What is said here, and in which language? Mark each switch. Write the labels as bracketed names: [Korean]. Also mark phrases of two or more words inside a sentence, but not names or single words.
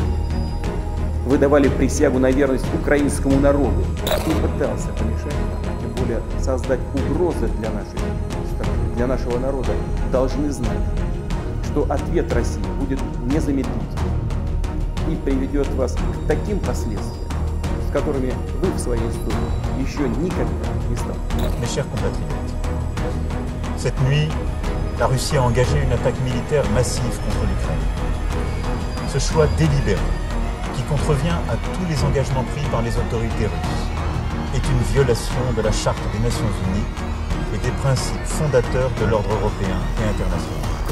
[Russian] Вы давали присягу на верность украинскому народу и пытался помешать, тем более создать угрозы для нашей страны, для нашего народа. Должны знать, что ответ России будет незамедлительным и приведет вас к таким последствиям, с которыми вы в своей истории еще никогда не сталкивались. [French] Mes chers compatriotes, cette nuit, la Russie a engagé une attaque militaire massive contre l'Ukraine. Ce choix délibéré, qui contrevient à tous les engagements pris par les autorités russes, est une violation de la Charte des Nations Unies et des principes fondateurs de l'ordre européen et international.